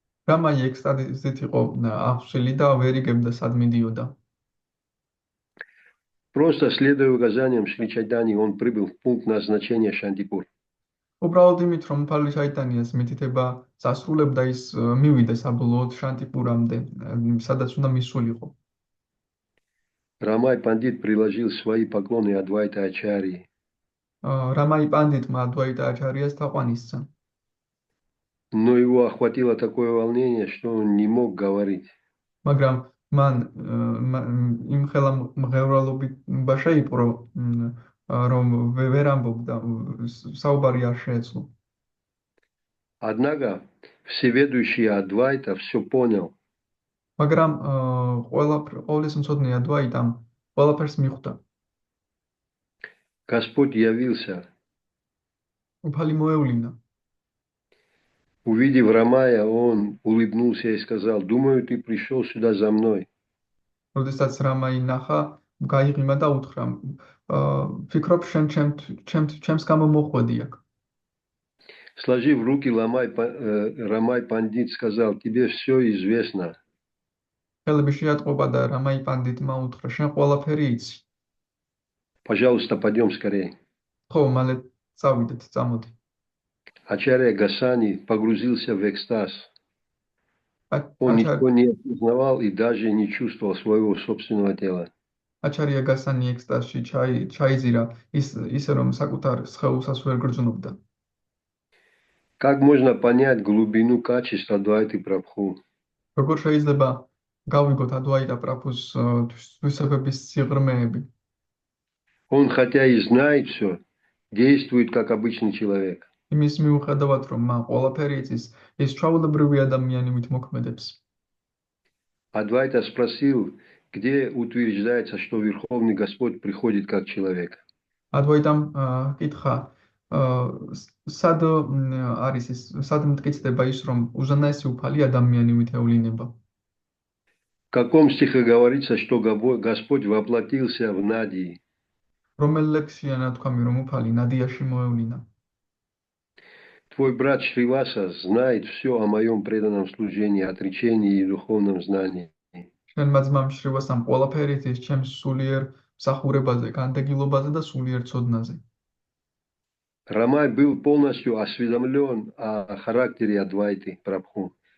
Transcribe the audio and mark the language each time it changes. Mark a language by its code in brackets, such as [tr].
[ka] რამაი ექსტაზით იყო აღსვილი და ვერ იგებდა სად მიდიოდა. [ru] Просто следуя указаниям Шри Чайтани, он прибыл в пункт назначения Шантипур. [ka] უბრალოდ იმით, რომ უფალი ჩაიტანიას მითითება წასრულებდა, ის მივიდა საბოლოოდ შანტიპურამდე, სადაც უნდა მისულიყო. [ru] Рамай Пандит приложил свои поклоны Адвайта Ачарьи. [ka] Рамай Пандитმა Адвайта Ачарьяс თაყვანისცა. [ru] Но его охватило такое волнение, что он не мог говорить. [ka] მაგრამ მან იმ ხელა მღევრალობა შეიპყრო, რომ ვერ ამბობდა, საუბარი არ შეეძლო. [ru] Однако всеведущий Адвайта все понял. [ka] მაგრამ ყოვლის მცოდნე ადვაიტამ ყველაფერს მიხვდა. [ru] Господь явился. [ka] უფალი მოევლინა. [ru] Увидев Рамая, он улыбнулся и сказал: "Думаю, ты пришел сюда за мной". [ka] როდესაც რამაი ნახა, გაიღიმა და უთხრა: "ფიქრობ, შენ ჩემს გამო მოხვედი აქ". [ru] Сложив руки, Рамай Пандит сказал: "Тебе все известно". [ka] ხელები შეატყობა და რამაი პანდიტმა უთხრა: "შენ ყველაფერი იცი. [ru] Пожалуйста, пойдем скорее. [ka] ხო, მალე წავიდეთ, წამოდი". [ru] Ачарья Гасани погрузился в экстаз. Он ничего не осознавал и даже не чувствовал своего собственного тела. [ka] ачარია გასანი ექსტაზში ჩაიზირა ისე რომ საკუთარ სხეულსაც ვერ გრძნობდა. [ru] Как можно понять глубину качества Адвайты Прабху? [ka] როგორ შეიძლება გავიგოთ ადვაიტა პრაბჰუს თვისებების სიღრმეები? [ru] Он хотя и знает все, действует как обычный человек. [ka] იმის მიუხედავად, რომ მან ყველაფერი იცის, ის ჩვეულებრივი ადამიანივით მოქმედებს. [ru] Адвайта спросил, где утверждается, что Верховный Господь приходит как человек. [ka] ადვაიტამ კითხა, სად არის ის, სად მტკიცდება ის, რომ უზენაესი უფალი ადამიანივით ევლინება? [ru] В каком стихе говорится, что Господь воплотился в Надии? [ka] რომელ ლექსია ნათქვამი, რომ უფალი ნადიაში მოევლინა? [ru] Твой брат Шриваса знает все о моем преданном служении, отречении и духовном знании. [ka] შენმა ძმამ შრივასამ ყველაფერი იცის ჩემს სულიერ მსახურებაზე, განდეგილობაზე და სულიერ ცოდნაზე. [ru] Рамай был полностью осведомлен о характере Адвайты Прабху.